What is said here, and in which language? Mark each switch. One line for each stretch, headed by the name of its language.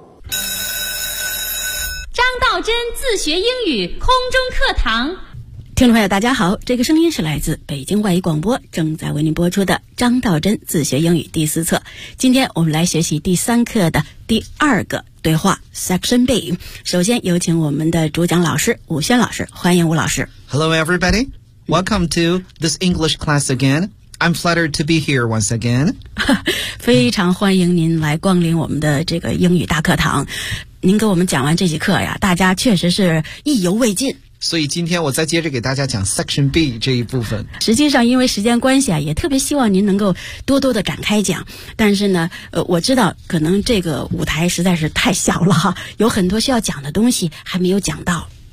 Chinese: 张道真自学英语空中课堂，听众朋友大家好，这个声音是来自北京外语广播正在为您播出的张道真自学英语第四册。今天我们来学习第三课的第二个对话 Section B。首先有请我们的主讲老师武轩老师，欢迎武老师。
English: Hello everybody, welcome to this English class again. I'm flattered to be here once again.
Chinese: 非常欢迎您来光临我们的这个英语大课堂。您给我们讲完这节课呀，大家确实是意犹未尽，所以今天我再接着给大家讲 Section B 这一部分。实际上因为时间关系啊，也特别希望您能够多多的展开讲，但是呢我知道可能这个舞台实在是太小了，有很多需要讲的东西还没有讲到。